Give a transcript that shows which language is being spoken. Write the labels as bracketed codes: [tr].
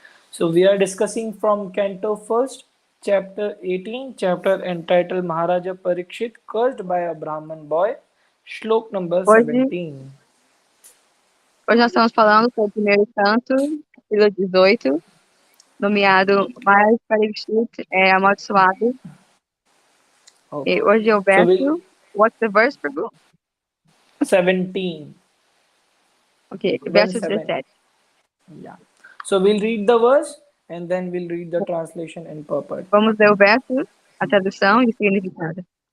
[en] So we are discussing from Canto 1st, chapter 18, chapter entitled Maharaja Parikshit cursed by a Brahman boy, shlok number 17. [pt] Hoje nós estamos falando sobre o primeiro canto, capítulo 18, nomeado Maharaja Parikshit amaldiçoado. [en] Okay. [pt] E hoje é o verso. [en] What's the verse, Prabhu? 17. [pt] Okay, verso 17. [en] Yeah. So we'll read the verse and then we'll read the translation and purport. [pt] Vamos ler o verso, a tradução e o significado.